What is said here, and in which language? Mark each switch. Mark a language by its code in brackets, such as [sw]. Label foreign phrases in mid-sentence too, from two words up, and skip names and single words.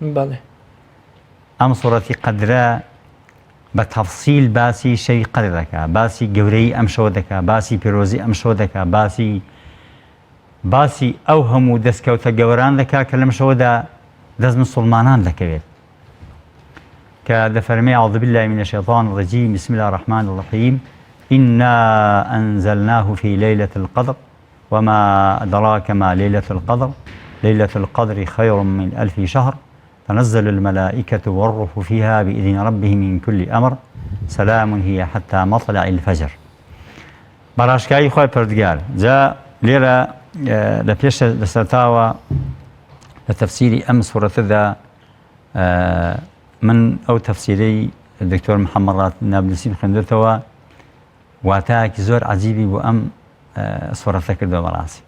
[ckb] ئەم سوورەتی قەدرە بە تەفسیل باسی شەوی قەدر دەکا باسی گەورەی ئەم شەوە دەکا باسی پیرۆزی ئەم شەوە دەکا باسی ئەو هەموو دەستکەوتە گەوران دەکا کە لەم شەوەدا دەست مسلمانان دەکەوێت [ar] كدفرمي أعوذ بالله من الشيطان الرجيم بسم الله الرحمن الرحيم إنا أنزلناه في ليلة القدر وما أدراك ما ليلة القدر ليلة القدر خير من 1000 شهر تنزل الملائكة والروح فيها بإذن ربهم من كل أمر سلام هي حتى مطلع الفجر. [ckb] بەڕاشکایی خۆی پەروەردگار جا لێرە لە پێش لەسەرتاوە لە تەفسیری ئەم سوورەتەدا من ئەو تەفسیرەی دکتۆر محەممەد ڕات نابلوسی خوێندێتەوە واتایەکی زۆر عەجیبی بۆ ئەم سوورەتە کردەوە بەڕاستی.